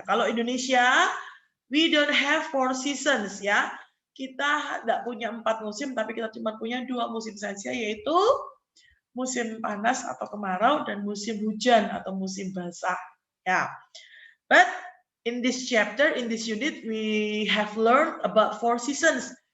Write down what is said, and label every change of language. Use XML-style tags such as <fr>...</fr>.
<en>Kalau Indonesia, we don't have four seasons ya.</en> <id>Kita tidak punya 4 musim, tapi kita cuma punya 2 musim saja, yaitu musim panas atau kemarau dan musim hujan atau musim basah. Ya.</id> <en>But in this chapter, in this unit, we have learned about 4 seasons.</en>